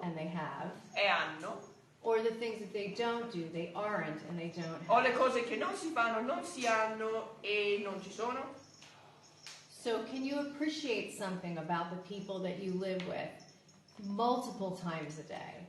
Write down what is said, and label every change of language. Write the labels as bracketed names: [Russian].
[English] and they have, [Italian] e hanno, [English] or the things that they don't do, they aren't and they don't [Italian] o [English] have? [Italian] le cose che non si fanno, non si hanno e non ci sono? [English] So can you appreciate something about the people that you live with multiple times a day?